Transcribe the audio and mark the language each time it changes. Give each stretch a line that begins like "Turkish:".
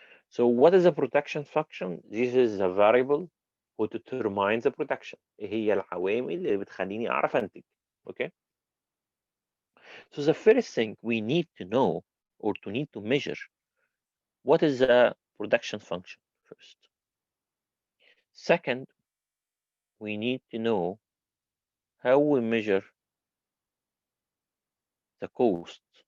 English: So what is a production function? This is a variable who determines the production.
Arabic: هي العوامل اللي بتخليني أعرف أنتج.
English: Okay. So the first thing we need to know or to need to measure, what is a production function first. Second, we need to know how we measure the cost.